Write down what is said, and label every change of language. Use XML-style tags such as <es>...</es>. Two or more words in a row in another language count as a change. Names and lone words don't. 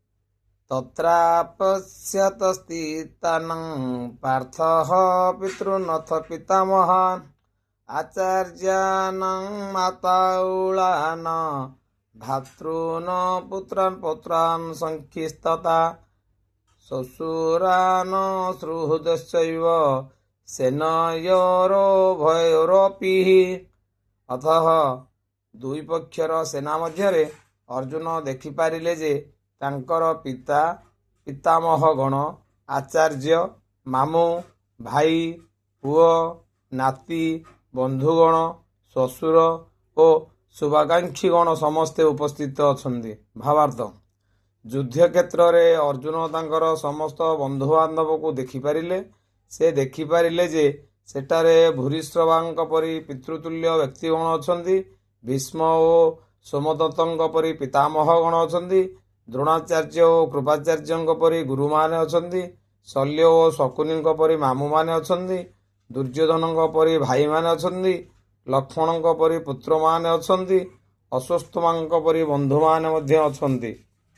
<sa>तत्रापश्यतस्थितानं पार्थः पितॄनथ पितामहान् आचार्याणां माताऊलान् भ्रातॄन् पुत्रान् पौत्रान् सख्यस्तथा श्वशुरान् सुहृदश्चैव सेनयोरुभयोरपि।</sa> <or>ଅତଃ ଦୁଇ ପକ୍ଷର ସେନା ମଧ୍ୟରେ ଅର୍ଜୁନ ଦେଖିପାରିଲେ ଯେ ତାଙ୍କର ପିତା ପିତାମହଗଣ ଆଚାର୍ଯ୍ୟ ମାମୁଁ ଭାଇ ପୁଅ ନାତି ବନ୍ଧୁଗଣ ଶ୍ୱଶୁର ଓ ଶୁଭାକାଂକ୍ଷୀଗଣ ସମସ୍ତେ ଉପସ୍ଥିତ ଅଛନ୍ତି। ଭାବାର୍ଥ ଯୁଦ୍ଧ କ୍ଷେତ୍ର ରେ ଅର୍ଜୁନ ତାଙ୍କର ସମସ୍ତ ବନ୍ଧୁ ବାନ୍ଧବ କୁ ଦେଖିପାରିଲେ। ସେ ଦେଖିପାରିଲେ ଯେ ସେଠାରେ ଭୂରିଶ୍ରବାଙ୍କ ପରି ପିତୃତୁଲ୍ୟ ବ୍ୟକ୍ତିଗଣ ଅଛନ୍ତି। ଭୀଷ୍ମ ଓ ସୋମଦତ୍ତଙ୍କ ପରି ପିତାମହଗଣ ଅଛନ୍ତି। ଦ୍ରୋଣାଚାର୍ଯ୍ୟ ଓ କୃପାଚାର୍ଯ୍ୟଙ୍କ ପରି ଗୁରୁମାନେ ଅଛନ୍ତି। ଶଲ୍ୟ ଓ ଶକୁନିଙ୍କ ପରି ମାମୁଁ ମାନେ ଅଛନ୍ତି। ଦୁର୍ଯ୍ୟୋଧନଙ୍କ ପରି ଭାଇ ମାନେ ଅଛନ୍ତି। दुर्योधनंक परि भाई माने अछन्ति। ଲକ୍ଷ୍ମଣଙ୍କ ପରି ପୁତ୍ର ମାନେ ଅଛନ୍ତି। ଅଶ୍ୱତ୍ଥାମାଙ୍କ ପରି ବନ୍ଧୁ ମାନେ ମଧ୍ୟେ ଅଛନ୍ତି।</or>